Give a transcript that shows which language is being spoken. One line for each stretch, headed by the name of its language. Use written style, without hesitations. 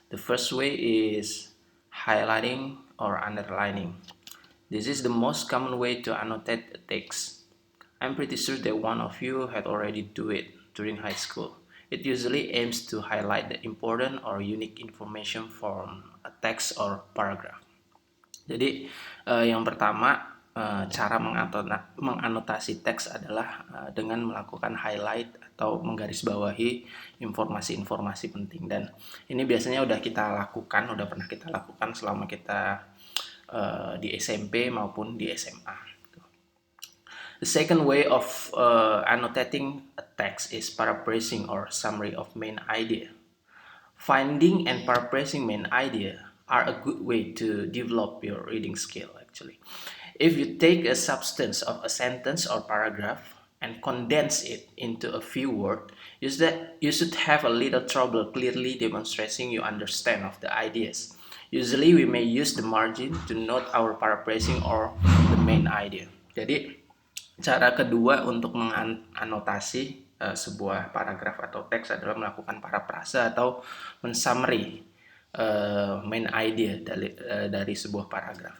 English: The first way is highlighting or underlining. This is the most common way to annotate a text. I'm pretty sure that one of you had already do it during high school. It usually aims to highlight the important or unique information from a text or paragraph.
Indonesian: Jadi yang pertama, cara menganotasi teks adalah dengan melakukan highlight atau menggarisbawahi informasi-informasi penting. Dan ini biasanya udah pernah kita lakukan selama kita di SMP maupun di SMA.
English: The second way of annotating a text is paraphrasing or summary of main idea. Finding and paraphrasing main idea are a good way to develop your reading skill actually. If you take a substance of a sentence or paragraph and condense it into a few words, you should have a little trouble clearly demonstrating you understand of the ideas. Usually we may use the margin to note our paraphrasing or the main idea.
Indonesian: Jadi cara kedua untuk menganotasi sebuah paragraf atau teks adalah melakukan parafrase atau mensummary main idea dari sebuah paragraf.